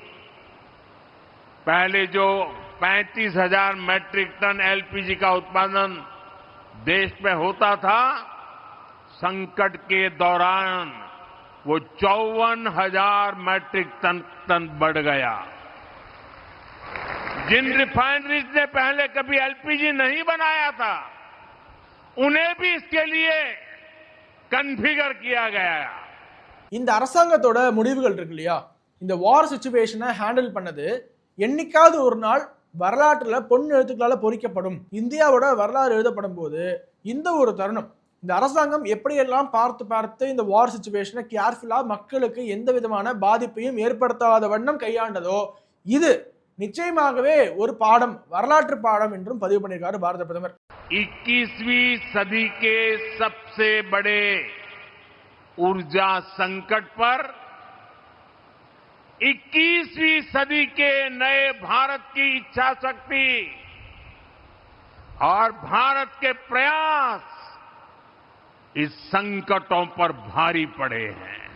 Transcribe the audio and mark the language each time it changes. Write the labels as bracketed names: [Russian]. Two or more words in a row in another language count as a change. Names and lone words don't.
[Hindi] पहले जो 35,000 मैट्रिक टन एलपीजी का उत्पादन देश में होता था, संकट के दौरान वो 54,000 मैट्रिक टन बढ़ गया। जिन रिफाइनरीज ने पहले कभी एलपीजी नहीं बनाया था, उन्हें भी इसके लिए कन्फिगर किया गया। [Tamil] இந்த அரசாங்கத்தோட முடிவுகள் இருக்கு இல்லையா, இந்த [English] war situation handle [Tamil] பண்ணது என்னைக்காவது ஒரு நாள் வரலாற்றுல பொன் எழுத்துக்களால பொறிக்கப்படும். இந்தியாவோட வரலாறு எழுதப்படும் போது இந்த ஒரு தருணம், இந்த அரசாங்கம் எப்படியெல்லாம் பார்த்து இந்த [English] war situation carefully [Tamil] மக்களுக்கு எந்த விதமான பாதிப்பையும் ஏற்படுத்தாத வண்ணம் கையாண்டதோ, இது நிச்சயமாகவே ஒரு பாடம், வரலாற்று பாடம் என்றும் பதிவு பண்ணியிருக்காரு பாரத பிரதமர். [Hindi] 21वीं सदी के सबसे बड़े ऊर्जा संकट पर 21वीं सदी के नए भारत की इच्छा शक्ति और भारत के प्रयास इस संकटों पर भारी पड़े हैं।